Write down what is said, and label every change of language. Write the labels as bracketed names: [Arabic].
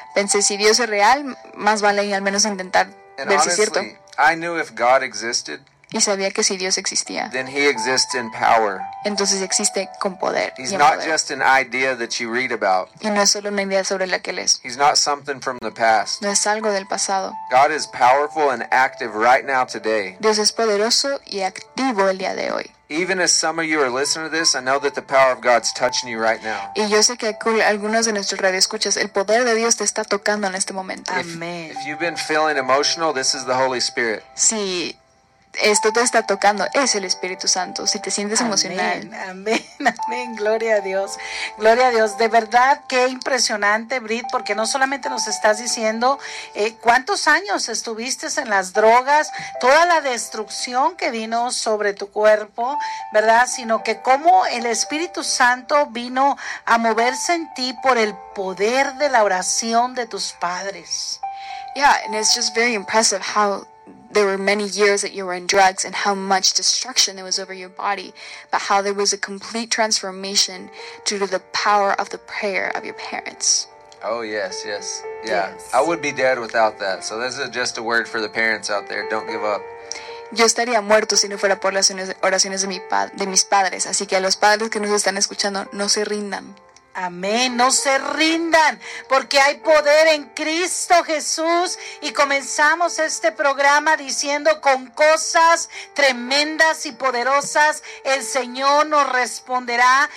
[Spanish] Pensé, si Dios es real, más vale al menos intentar [English] and [Spanish] ver [English] honestly, [Spanish] si es cierto. [English] I knew if God existed, [Spanish] y sabía que si Dios existía, [English] then he exists in power. [Spanish] Entonces existe con poder. [English] He's not [Spanish] poder. [English] Just an idea that you read about. [Spanish] Y no es solo una idea sobre la que lees. [English] He's not something from the past. [Spanish] No es algo del pasado. [English] God is powerful and active right now today. [Spanish] Dios es poderoso y activo el día de hoy. [English] Even as some of you are listening to this, I know that the power of God's touching you right now. [Spanish] Y yo sé que algunos de nuestros radioescuchas, el poder de Dios te está tocando en este momento. [English] Amen. If you've been feeling emotional, this is the Holy Spirit. [Spanish] Si esto te está tocando, es el Espíritu Santo. Si te sientes emocional. Amén, amén, amén. Gloria a Dios. Gloria a Dios. De verdad, qué impresionante, Brit, porque no solamente nos estás diciendo cuántos años estuviste en las drogas, toda la destrucción que vino sobre tu cuerpo, ¿verdad? Sino que cómo el Espíritu Santo vino a moverse en ti por el poder de la oración de tus padres. [English] Yeah, and it's just very impressive how there were many years that you were in drugs and how much destruction there was over your body, but how there was a complete transformation due to the power of the prayer of your parents. Oh, yes, yes. Yeah. Yes. I would be dead without that. So this is just a word for the parents out there. Don't give up. [Spanish] Yo estaría muerto si no fuera por las oraciones de mis padres. Así que a los padres que nos están escuchando, no se rindan. Amén, no se rindan, porque hay poder en Cristo Jesús. Y comenzamos este programa diciendo con cosas tremendas y poderosas, el Señor nos responderá.